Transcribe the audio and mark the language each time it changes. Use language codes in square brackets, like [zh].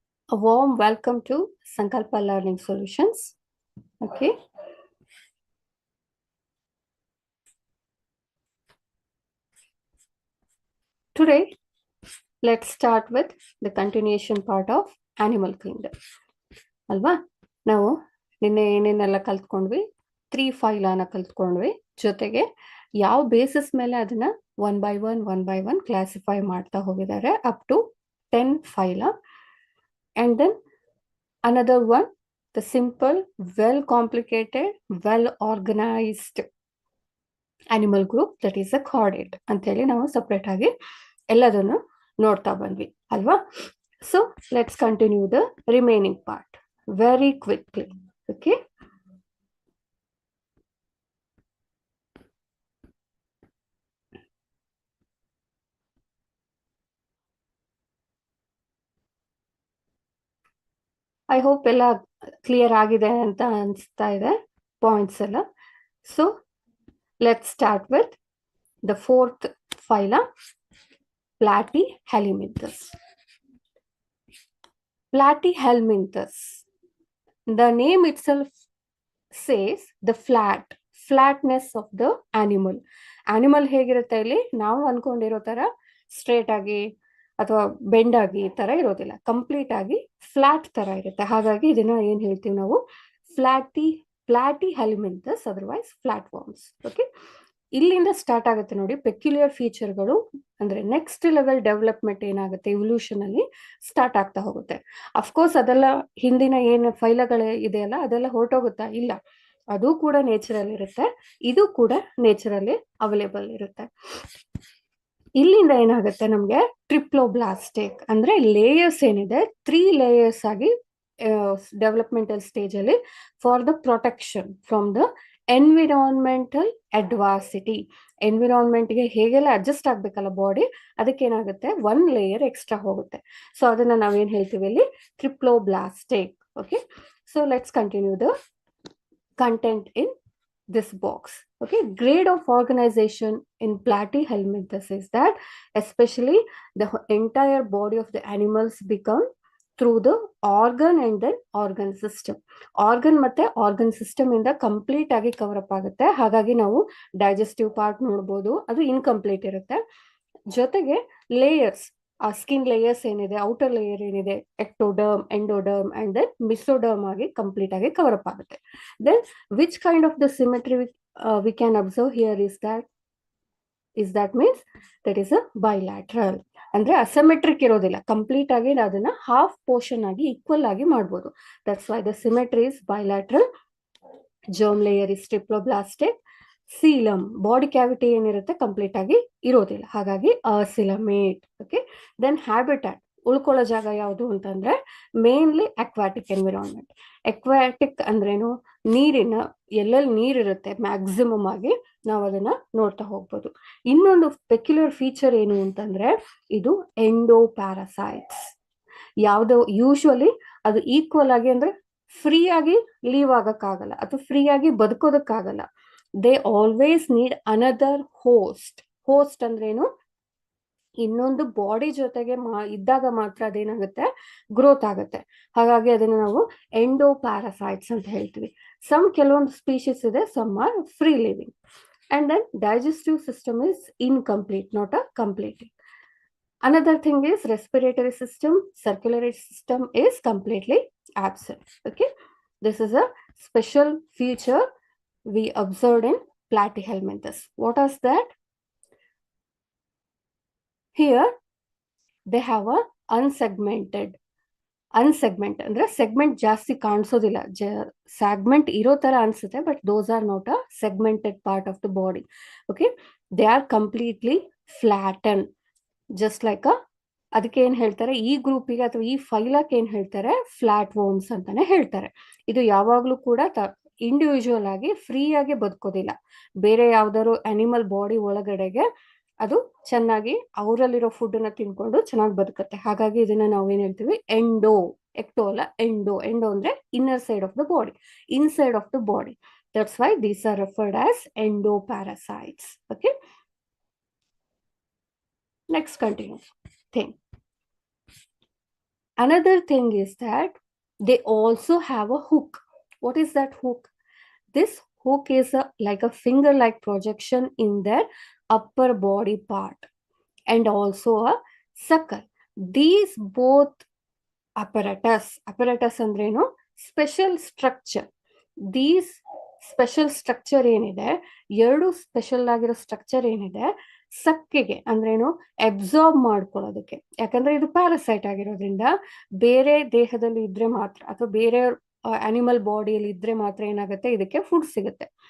[en] A warm welcome to Sankalpa Learning Solutions. Okay. Today, let's start with the continuation part of Animal Kingdom. [kn] ಅಲ್ವಾ ನಾವು ನಿನ್ನೆ ಏನೇನೆಲ್ಲ ಕಲ್ತ್ಕೊಂಡ್ವಿ 3 ಫೈಲನ ಕಲ್ತ್ಕೊಂಡ್ವಿ ಜೊತೆಗೆ ಯಾವ ಬೇಸಿಸ್ ಮೇಲೆ ಅದನ್ನ ಒನ್ ಬೈ ಒನ್ ಕ್ಲಾಸಿಫೈ ಮಾಡ್ತಾ ಹೋಗಿದ್ದಾರೆ up to 10 ಫೈಲ [en] and then another one, the simple, well complicated, well organized animal group that is a chordate [kn] ಅಂತೇಳಿ ನಾವು ಸಪ್ರೇಟ್ ಆಗಿ ಎಲ್ಲದನ್ನು ನೋಡ್ತಾ ಬಂದ್ವಿ ಅಲ್ವಾ. [en] So let's continue the remaining part very quickly. Okay. I hope [kn] ಎಲ್ಲ ಕ್ಲಿಯರ್ ಆಗಿದೆ ಅಂತ ಅನಿಸ್ತಾ ಇದೆ ಪಾಯಿಂಟ್ಸ್ ಎಲ್ಲ. [en] So let's start with the fourth phylum, Platyhelminthes. Platyhelminthes. The name itself says the flatness of the animal. [kn] Animal ಹೇಗಿರುತ್ತೆ ಇಲ್ಲಿ ನಾವು ಅನ್ಕೊಂಡಿರೋ ತರ ಸ್ಟ್ರೇಟ್ ಆಗಿ ಅಥವಾ ಬೆಂಡ್ ಆಗಿ ಈ ತರ ಇರೋದಿಲ್ಲ, ಕಂಪ್ಲೀಟ್ ಆಗಿ ಫ್ಲಾಟ್ ತರ ಇರುತ್ತೆ. ಹಾಗಾಗಿ ಇದನ್ನ ಏನ್ ಹೇಳ್ತೀವಿ ನಾವು, Platyhelminthes, otherwise flat warms. Okay, ಇಲ್ಲಿಂದ ಸ್ಟಾರ್ಟ್ ಆಗುತ್ತೆ ನೋಡಿ ಪೆಕ್ಯುಲಿಯರ್ ಫೀಚರ್ಗಳು. ಅಂದ್ರೆ ನೆಕ್ಸ್ಟ್ ಲೆವೆಲ್ ಡೆವಲಪ್ಮೆಂಟ್ ಏನಾಗುತ್ತೆ ಇವಲ್ಯೂಷನ್ ಅಲ್ಲಿ ಸ್ಟಾರ್ಟ್ ಆಗ್ತಾ ಹೋಗುತ್ತೆ. ಅಫ್ಕೋರ್ಸ್ ಅದೆಲ್ಲ ಹಿಂದಿನ ಏನು ಫೈಲಗಳು ಇದೆಯಲ್ಲ ಅದೆಲ್ಲ ಹೊರಟೋಗುತ್ತಾ? ಇಲ್ಲ, ಅದು ಕೂಡ ನೇಚರಲ್ಲಿ ಇರುತ್ತೆ, ಇದು ಕೂಡ ನೇಚರಲ್ಲಿ ಅವೈಲೇಬಲ್ ಇರುತ್ತೆ. ಇಲ್ಲಿಂದ ಏನಾಗುತ್ತೆ ನಮ್ಗೆ ಟ್ರಿಪ್ಲೋಬ್ಲಾಸ್ಟಿಕ್ ಅಂದ್ರೆ ಲೇಯರ್ಸ್ ಏನಿದೆ 3 ಲೇಯರ್ಸ್ ಆಗಿ ಡೆವಲಪ್ಮೆಂಟಲ್ ಸ್ಟೇಜ್ ಅಲ್ಲಿ for the protection from the environmental adversity. ಎನ್ವಿರಾನ್ಮೆಂಟ್ಗೆ ಹೇಗೆಲ್ಲ ಅಡ್ಜಸ್ಟ್ ಆಗ್ಬೇಕಲ್ಲ ಬಾಡಿ, ಅದಕ್ಕೆ ಏನಾಗುತ್ತೆ 1 ಲೇಯರ್ ಎಕ್ಸ್ಟ್ರಾ ಹೋಗುತ್ತೆ. [en] so [kn] ಅದನ್ನ ನಾವೇನ್ ಹೇಳ್ತೀವಿ ಇಲ್ಲಿ, [en] Triploblastic. Okay, so let's continue the content in this box. Okay, grade of organization in Platyhelminthes is that especially the entire body of the animals become through the organ and then organ system. [kn] Organ ಮತ್ತೆ organ system ಇಂದ complete ಆಗಿ cover up ಆಗುತ್ತೆ. ಹಾಗಾಗಿ ನಾವು digestive part ನೋಡ್ಬೋದು, ಅದು incomplete ಇರುತ್ತೆ. ಜೊತೆಗೆ ಲೇಯರ್ಸ್, ಆ ಸ್ಕಿನ್ ಲೇಯರ್ಸ್ ಏನಿದೆ, ಔಟರ್ ಲೇಯರ್ ಏನಿದೆ, ectoderm, endoderm and then mesoderm ಆಗಿ ಕಂಪ್ಲೀಟ್ ಆಗಿ ಕವರ್ ಅಪ್ ಆಗುತ್ತೆ. [en] Then which kind of the symmetry we can observe here is that means that is a bilateral. [kn] ಅಂದ್ರೆ asymmetric ಇರೋದಿಲ್ಲ, complete ಆಗಿ ಅದನ್ನ half portion ಆಗಿ equal ಆಗಿ ಮಾಡ್ಬೋದು. [en] That's why the symmetry is bilateral. germ layer is triploblastic. [kn] Coelom, body cavity ಏನಿರುತ್ತೆ complete ಆಗಿ ಇರೋದಿಲ್ಲ, ಹಾಗಾಗಿ ಅಸಿಲಮೇಟ್. ಓಕೆ, ದೆನ್ ಹ್ಯಾಬಿಟ್ಯಾಟ್, ಉಳ್ಕೊಳ್ಳೋ ಜಾಗ ಯಾವುದು ಅಂತಂದ್ರೆ ಮೇನ್ಲಿ ಅಕ್ವಾಟಿಕ್ ಎನ್ವಿರಾನ್ಮೆಂಟ್. ಅಕ್ವಾಟಿಕ್ ಅಂದ್ರೇನು, ನೀರಿನ ಎಲ್ಲೆಲ್ಲಿ ನೀರಿರುತ್ತೆ ಮ್ಯಾಕ್ಸಿಮಮ್ ಆಗಿ ನಾವು ಅದನ್ನ ನೋಡ್ತಾ ಹೋಗ್ಬೋದು. ಇನ್ನೊಂದು ಪೆಕ್ಯುಲರ್ ಫೀಚರ್ ಏನು ಅಂತಂದ್ರೆ ಇದು ಎಂಡೋ ಪ್ಯಾರಾಸೈಟ್ಸ್. ಯಾವ್ದು ಯೂಶುವಲಿ ಅದು ಈಕ್ವಲ್ ಆಗಿ ಅಂದ್ರೆ ಫ್ರೀ ಆಗಿ ಲೀವ್ ಆಗಕ್ಕಾಗಲ್ಲ ಅಥವಾ ಫ್ರೀ ಆಗಿ ಬದುಕೋದಕ್ಕಾಗಲ್ಲ. [en] They always need another host. Host [kn] ಅಂದ್ರೇನು, ಇನ್ನೊಂದು ಬಾಡಿ ಜೊತೆಗೆ ಇದ್ದಾಗ ಮಾತ್ರ ಅದೇನಾಗುತ್ತೆ, ಗ್ರೋತ್ ಆಗುತ್ತೆ. ಹಾಗಾಗಿ ಅದನ್ನ ನಾವು ಎಂಡೋ ಪ್ಯಾರಾಸೈಟ್ಸ್ ಅಂತ ಹೇಳ್ತೀವಿ. ಕೆಲವೊಂದು ಸ್ಪೀಶೀಸ್ ಇದೆ, some R free living. [en] And then digestive system is incomplete, not a complete. Another thing is respiratory system, circulatory system is completely absent. Okay, this is a special feature we observed in Platyhelminthes. What is that? Here they have a unsegmented [kn] ಅಂದ್ರೆ segment ಜಾಸ್ತಿ ಕಾಣಿಸೋದಿಲ್ಲ, segment ಇರೋ ತರ ಅನ್ಸುತ್ತೆ, [en] But those are not a segmented part of the body. Okay, they are completely flatten, just like [kn] ಅದಕ್ಕೆ ಏನ್ ಹೇಳ್ತಾರೆ, [en] ಈ ಗ್ರೂಪಿಗೆ ಅಥವಾ ಈ ಫೈಲಕ್ಕೆ [kn] ಏನ್ ಹೇಳ್ತಾರೆ, [en] flat worms [kn] ಅಂತಾನೆ ಹೇಳ್ತಾರೆ. ಇದು ಯಾವಾಗ್ಲೂ ಕೂಡ ಇಂಡಿವಿಜುವಲ್ ಆಗಿ ಫ್ರೀ ಆಗಿ ಬದುಕೋದಿಲ್ಲ, ಬೇರೆ ಯಾವ್ದಾದ್ರು ಅನಿಮಲ್ ಬಾಡಿ ಒಳಗಡೆಗೆ ಅದು ಚೆನ್ನಾಗಿ ಅವರಲ್ಲಿರೋ ಫುಡ್ ಅನ್ನ ತಿನ್ಕೊಂಡು ಚೆನ್ನಾಗಿ ಬದುಕತ್ತೆ. ಹಾಗಾಗಿ ಇದನ್ನ ನಾವೇನ್ ಹೇಳ್ತೀವಿ, [en] Endo. Ecto ಅಲ್ಲ, endo. Endo ಅಂದ್ರೆ inner side of the body, inside of the body. That's why these are referred as endoparasites. Okay. Next continuous thing. Another thing is that they also have a hook. What is that hook? This hook is like a finger-like projection in their upper body part and also a sucker. These both apparatus [kn] ಅಂದ್ರೇನು [en] Special structure. [kn] These special structure ಏನಿದೆ, ಎರಡು special ಆಗಿರೋ structure ಏನಿದೆ, ಸಕ್ಕೆಗೆ ಅಂದ್ರೇನು absorb ಮಾಡ್ಕೊಳ್ಳೋದಕ್ಕೆ. ಯಾಕಂದ್ರೆ ಇದು parasite ಆಗಿರೋದ್ರಿಂದ ಬೇರೆ ದೇಹದಲ್ಲಿ ಇದ್ರೆ ಮಾತ್ರ ಅಥವಾ ಬೇರೆ ಅನಿಮಲ್ ಬಾಡಿಯಲ್ಲಿ ಇದ್ರೆ ಮಾತ್ರ ಏನಾಗುತ್ತೆ, ಇದಕ್ಕೆ ಫುಡ್ ಸಿಗುತ್ತೆ.